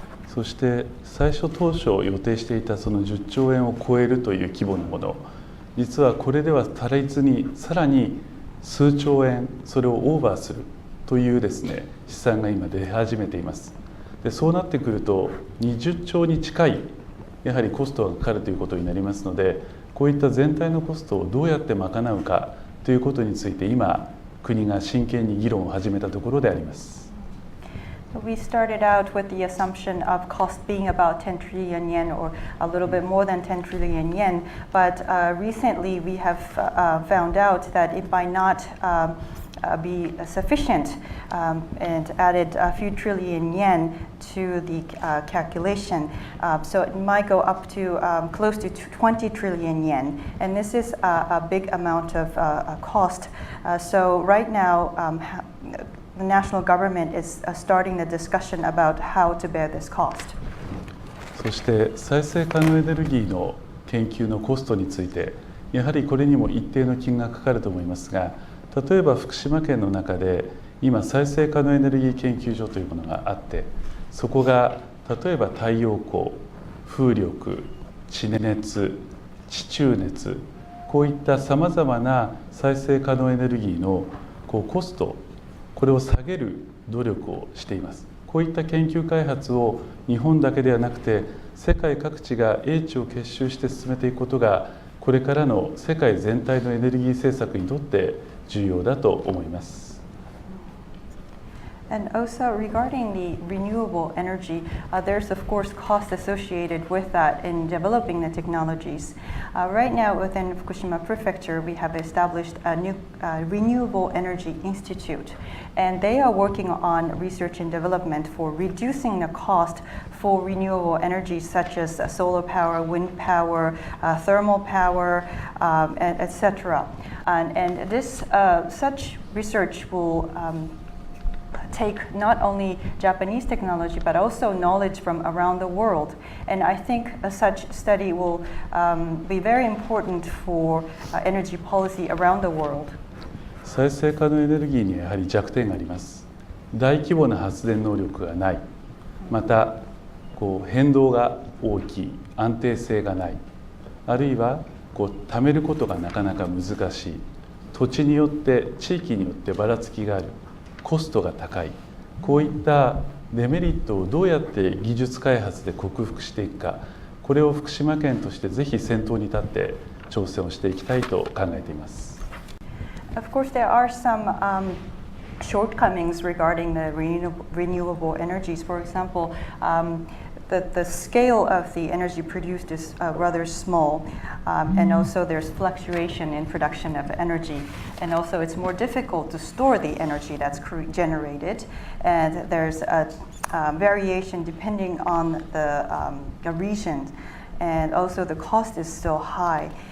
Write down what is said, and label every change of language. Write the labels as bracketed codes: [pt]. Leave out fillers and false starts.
[ja] そして最初当初予定していたその10兆円を超えるという規模のもの、実はこれでは足りずにさらに数兆円それをオーバーするというですね試算が今出始めています。でそうなってくると20兆に近いやはりコストがかかるということになりますので、こういった全体のコストをどうやって賄うかということについて今国が真剣に議論を始めたところであります。 [en] We started out with the assumption of cost being about 10 trillion yen or a little bit more than 10 trillion yen, but recently we have found out that it might not be sufficient and added a few trillion yen to the calculation. So it might go up to close to 20 trillion yen. And this is a big amount of cost. So right now, the national government is starting the discussion about how to bear this cost. [ja] そして再生可能エネルギーの研究のコストについて、やはりこれにも一定の金額かかると思いますが、例えば福島県の中で今再生可能エネルギー研究所というものがあって、そこが例えば太陽光、風力、地熱、地中熱、こういったさまざまな再生可能エネルギーのコスト、これを下げる努力をしています。こういった研究開発を日本だけではなくて世界各地が英知を結集して進めていくことがこれからの世界全体のエネルギー政策にとって重要だと思います。 [en] And also regarding the renewable energy, there's of course cost associated with that in developing the technologies. Right now within Fukushima Prefecture, we have established a new Renewable Energy Institute, and they are working on research and development for reducing the cost for renewable energies such as solar power, wind power, thermal power, etc. And this such research will take not only Japanese technology but also knowledge from around the world, and I think such study will be very important for energy policy around the world. [ja] 再生可能エネルギーにはやはり弱点があります。大規模な発電能力がない、また変動が大きい、安定性がない、あるいは貯めることがなかなか難しい、土地によって地域によってばらつきがある、コストが高い、こういったデメリットをどうやって技術開発で克服していくか、これを福島県としてぜひ先頭に立って挑戦をしていきたいと考えています。 [en] Of course, there are some shortcomings regarding the renewable energies. For example, the scale of the energy produced is rather small, and also there's fluctuation in production of energy, and also it's more difficult to store the energy that's generated, and there's a variation depending on the region, and also the cost is still high.